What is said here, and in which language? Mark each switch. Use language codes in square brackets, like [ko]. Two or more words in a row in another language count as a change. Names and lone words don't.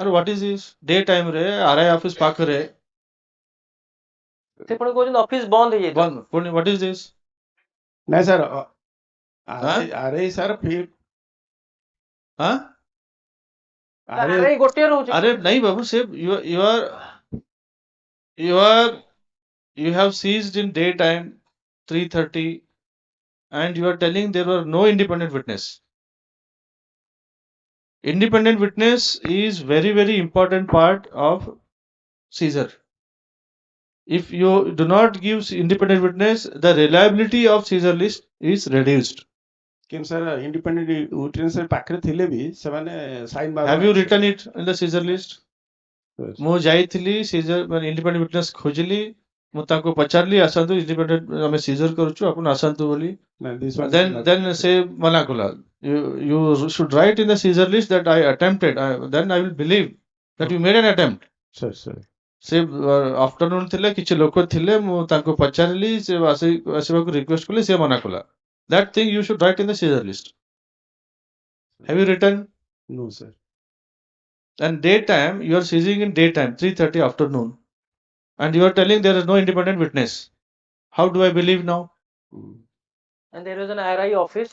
[or] ଆରେ [en] what is this day time [or] ରେ [en] RI office [or] ପାଖରେ ସେ ପୁଣି କହୁଛନ୍ତି ଅଫିସ ବନ୍ଦ ହେଇଯାଇଥିଲା ବନ୍ଦ ପୁଣି [en] what is this? [or] ନାଇଁ ସାର୍ ଆଁ? ଆର୍ଆଇ ସାର୍ ହଁ ଆର୍ଆଇ ଆର୍ଆଇ ଗୋଟିଏ ରହୁଛି [hi] अरे नहीं बाबू से [en] you have seized in daytime 3:30 and you are telling there were no independent witness. Independent witness is very important part of seizure. If you do not give independent witness, the reliability of seizure list is reduced. [or] କିନ୍ତୁ ସାର୍ [en] independent witness [or] ପାଖରେ ଥିଲେ ବି ସେମାନେ ସାଇନ୍ [en] Have you written it in the seizure list? Yes. [or] ମୁଁ ଯାଇଥିଲି ସିଜର ମାନେ [en] independent witness [or] ଖୋଜିଲି ମୁଁ ତାଙ୍କୁ ପଚାରିଲି ଆସନ୍ତୁ ଇଣ୍ଡିପେଣ୍ଡେଣ୍ଟ ଆମେ ସିଜର କରୁଛୁ ଆପଣ ଆସନ୍ତୁ ବୋଲି then ସେ ମନା କଲା [en] you should write in the seizure list that I attempted then I will believe that you made an attempt. [or] ସେ ଆଫ୍ଟରନୁନ ଥିଲେ କିଛି ଲୋକ ଥିଲେ ମୁଁ ତାଙ୍କୁ ପଚାରିଲି ସେ ଆସିବାକୁ ରିକ୍ୱେଷ୍ଟ କଲି ସେ ମନା କଲା [en] that thing you should write in the seizure list. Have you written? No sir. And daytime, you are seizing in daytime, 3:30 afternoon, and you are telling there is no independent witness. How do I believe now? and there is an RI office